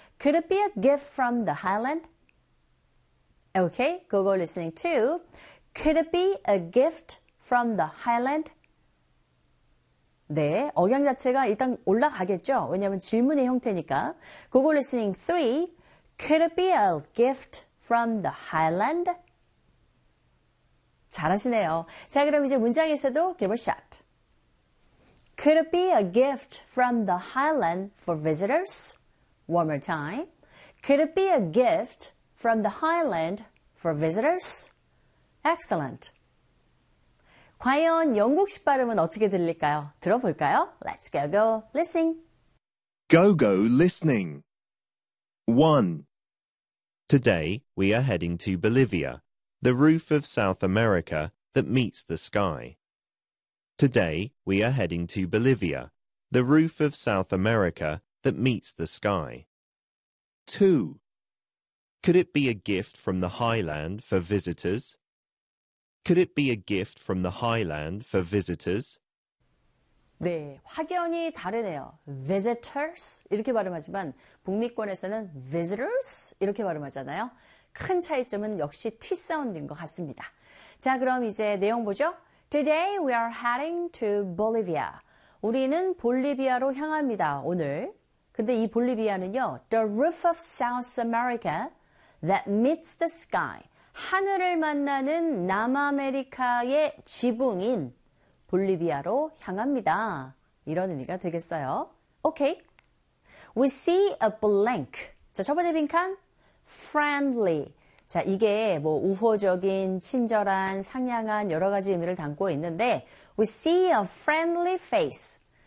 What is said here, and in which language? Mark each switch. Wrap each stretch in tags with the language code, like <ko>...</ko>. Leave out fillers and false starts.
<en>Could it be a gift from the highland? Okay, Google listening 2. Could it be a gift from the highland?</en> <ko>네, 억양 자체가 일단 올라가겠죠. 왜냐하면 질문의 형태니까.</ko> <en>Google listening 3. Could it be a gift from the highland?</en> <ko>잘하시네요. 자, 그럼 이제 문장에서도</ko> <en>give a shot. Could it be a gift from the highland for visitors? One more time. Could it be a gift from the highland for visitors? Excellent.</en> <ko>과연 영국식 발음은 어떻게 들릴까요? 들어볼까요?</ko> <en>Let's go go listening. Go go listening. 1. Today, we are heading to Bolivia, the roof of South America that meets the sky. Today, we are heading to Bolivia, the roof of South America that meets the sky. 2. Could it be a gift from the highland for visitors? Could it be a gift from the highland for visitors?</en> <ko>네, 확연히 다르네요. Visitors 이렇게 발음하지만 북미권에서는 visitors 이렇게 발음하잖아요. 큰 차이점은 역시 T 사운드인 것 같습니다. 자, 그럼 이제 내용 보죠.</ko> <en>Today we are heading to Bolivia.</en> <ko>우리는 볼리비아로 향합니다. 오늘. 근데 이 볼리비아는요.</ko> <en>The roof of South America that meets the sky.</en> <ko>하늘을 만나는 남아메리카의 지붕인 볼리비아로 향합니다. 이런 의미가 되겠어요.</ko> <en>Okay. We see a blank.</en> <ko>자, 첫 번째 빈칸. Friendly. 자, 이게 뭐 우호적인, 친절한, 상냥한 여러 가지 의미를 담고 있는데</ko> <en>We see a friendly face.</en>